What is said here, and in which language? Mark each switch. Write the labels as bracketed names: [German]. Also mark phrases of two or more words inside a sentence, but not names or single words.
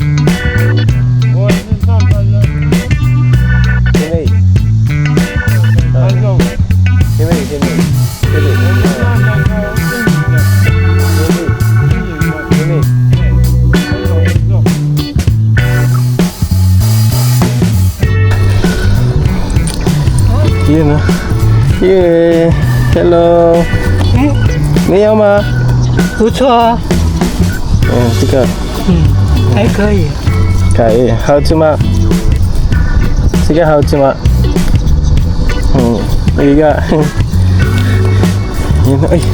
[English] Sini. Yun, oh. Yeah. Hello. [Chinese] 你好吗? 不错啊，这个还可以。可以，好吃吗？这个好吃吗？一个。Yun, ay.